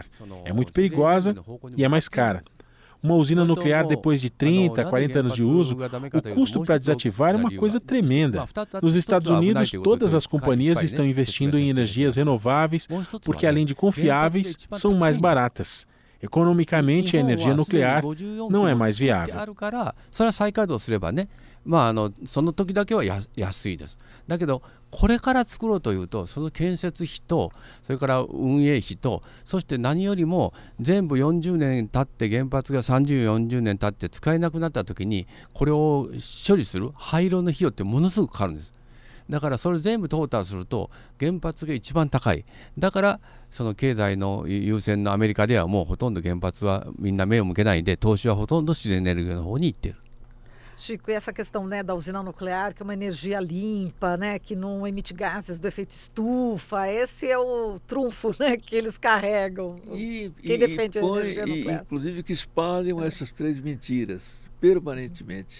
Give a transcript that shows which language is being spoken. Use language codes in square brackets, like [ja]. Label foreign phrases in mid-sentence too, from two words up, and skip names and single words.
[pt] É muito perigosa e é mais cara. Uma usina nuclear, depois de 30, 40 anos de uso, o custo para desativar é uma coisa tremenda. Nos Estados Unidos, todas as companhias estão investindo em energias renováveis porque, além de confiáveis, são mais baratas. Economicamente, a energia nuclear não é mais viável. [ja] その時だけは安いです。だけどこれから作ろうというと、その建設費とそれから運営費と、そして何よりも全部40年経って原発が30、40年経って使えなくなった時にこれを処理する廃炉の費用ってものすごくかかるんです。だからそれ全部トータルすると原発が一番高い。だからその経済の優先のアメリカではもうほとんど原発はみんな目を向けないで、投資はほとんど自然エネルギーの方に行っている。 [pt] Chico, e essa questão, né, da usina nuclear, que é uma energia limpa, né, que não emite gases do efeito estufa, esse é o trunfo, né, que eles carregam. Quem defende a energia nuclear. Inclusive que espalham essas 3 mentiras permanentemente.